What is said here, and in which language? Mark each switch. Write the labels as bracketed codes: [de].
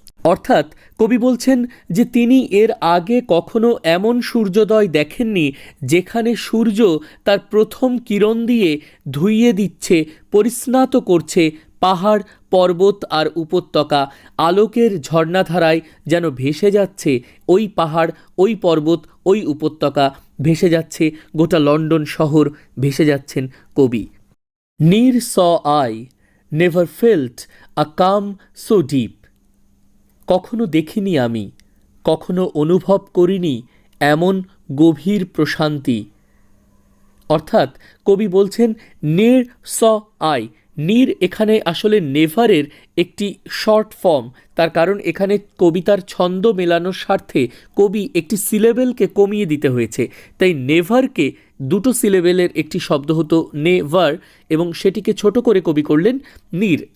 [bn] অর্থাৎ কবি বলছেন যে তিনি এর আগে কখনো এমন সূর্যোদয় দেখেননি যেখানে সূর্য তার প্রথম কিরণ দিয়ে ধুইয়ে দিচ্ছে, পরিস্নাত করছে পাহাড়, পর্বত আর উপত্যকা আলোকের ঝর্ণাধারায় যেন ভেসে যাচ্ছে। ওই পাহাড়, ওই পর্বত, ওই উপত্যকা ভেসে যাচ্ছে, গোটা লন্ডন শহর ভেসে যাচ্ছেন কবি। [en] Near saw I, never felt a calm so deep. [bn] কখনো দেখিনি আমি, কখনো অনুভব করিনি এমন গভীর প্রশান্তি। অর্থাৎ কবি বলছেন [en] নির স আই। [bn] নির এখানে আসলে নেভারের একটি শর্ট ফর্ম, তার কারণ এখানে কবিতার ছন্দ মেলানোর স্বার্থে কবি একটি সিলেবেলকে কমিয়ে দিতে হয়েছে, তাই নেভারকে দুটো সিলেবেলের একটি শব্দ হতো নেভার, এবং সেটিকে ছোট করে কবি করলেন নির।